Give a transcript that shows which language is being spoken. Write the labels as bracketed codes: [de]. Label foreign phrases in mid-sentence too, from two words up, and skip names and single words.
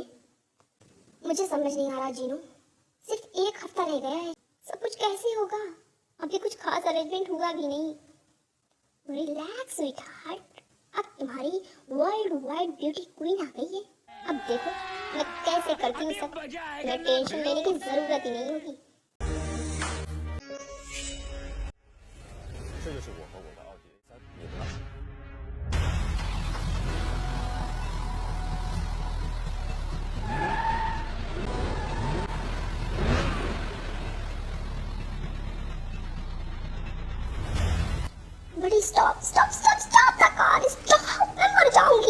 [hi] मुझे समझ नहीं आ रहा जीनू, सिर्फ 1 हफ्ता रह गया है, सब कुछ कैसे होगा? अभी कुछ खास अरेंजमेंट हुआ भी नहीं। [en] relax sweetheart, [hi] अब तुम्हारी [en] world wide beauty queen [hi] आ गई है। अब देखो मैं कैसे करती हूँ सब, तुम्हें टेंशन लेने की जरूरत ही नहीं होगी। [zh] 这就是我和我的奥迪 A3，你的呢？ [en] बड़ी stop stop stop stop the car, stop, [hi] मैं मर जाऊंगी।